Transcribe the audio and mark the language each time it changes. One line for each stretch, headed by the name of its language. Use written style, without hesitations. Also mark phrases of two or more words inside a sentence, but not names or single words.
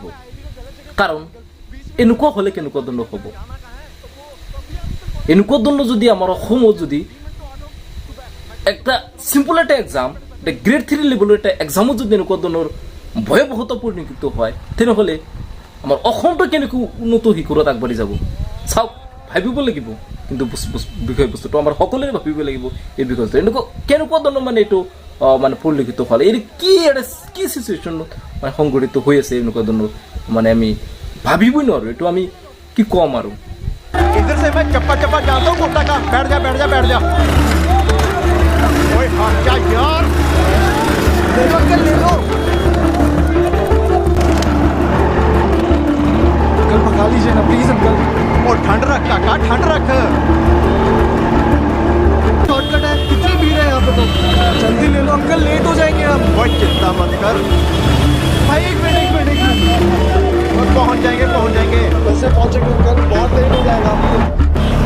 Assamese: কাৰণ এনেকুৱা হ'লে কেনেকুৱা ধৰণৰ হ'ব, এনেকুৱা ধৰণৰ যদি আমাৰ অসমত যদি একটা চিম্পল এটা এক্সাম, এটা
English: grade 3 levelৰ
Assamese: এটা এক্সামত যদি এনেকুৱা ধৰণৰ ভয়াৱহতা পৰিলক্ষিত হয় তেনেহ'লে আমাৰ অসমটো কেনেকৈ উন্নত শিখৰত আগবাঢ়ি যাব চাওক, ভাবিব লাগিব। কিন্তু বিষয়বস্তুটো আমাৰ সকলোৰে ভাবিব লাগিব এই বিষয়টো এনেকুৱা কেনেকুৱা ধৰণৰ মানে এইটো মানে পৰিলক্ষিত হ'লে এই কি চিচুৱেশ্যন মানে সংঘটিত হৈ আছে এনেকুৱা ধৰণৰ মানে আমি ভাবিবই নোৱাৰো এইটো আমি কি কম আৰু
Hindi: इधर से मैं चप्पा चप्पा जाता हूँ कोटा का बैठ जा बैठ जा बैठ जा ओए हाँ क्या यार ले लो अंकल ले लो अंकल पका लीजिए ना प्लीज अंकल और ठंड रख काका ठंड रख शॉर्टकट है कितनी भीड़ है यहाँ पे तो जल्दी ले लो अंकल लेट हो जाएंगे हम कोई चिंता मत कर भाई एक मिनट और पहुँच जाएंगे कैसे पहुँचेंगे अंकल बहुत लेट हो जाएगा